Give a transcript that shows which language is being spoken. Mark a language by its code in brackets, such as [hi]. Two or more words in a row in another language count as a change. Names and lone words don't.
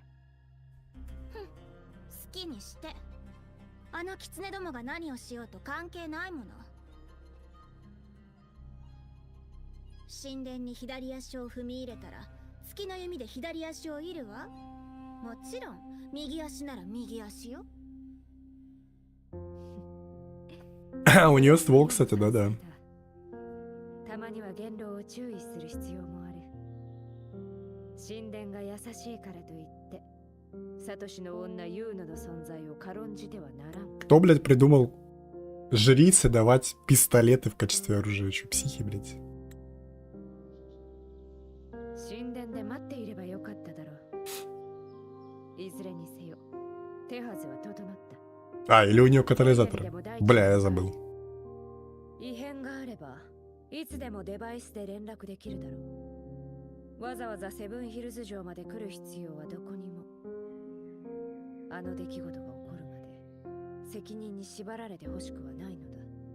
[ja] 好きにして。あの狐どもが何をしようと関係ないもの。神殿に左足を踏み入れたら月の弓で左足を射るわ。もちろん右足なら右足よ。 [ru] У нее ствол, кстати, да-да. [ja] たまには元老を注意する必要もある。神殿が優しいからといってサトシの女ユーノの存在を軽んじてはならん。 [ru] Кто, блядь, придумал жрице давать пистолеты в качестве оружия? Че, психи, блядь? [ja] 神殿で待っていればよかっただろう。いずれにせよ、手はずは整った。 [ru] А, или у нее катализатор. Бля, я забыл. [ja] 異変があればいつでもデバイスで連絡できるだろう。わざわざセブンヒルズ城まで来る必要はどこにも。あの出来事が起こるまで責任に縛られてほしくはないのだ。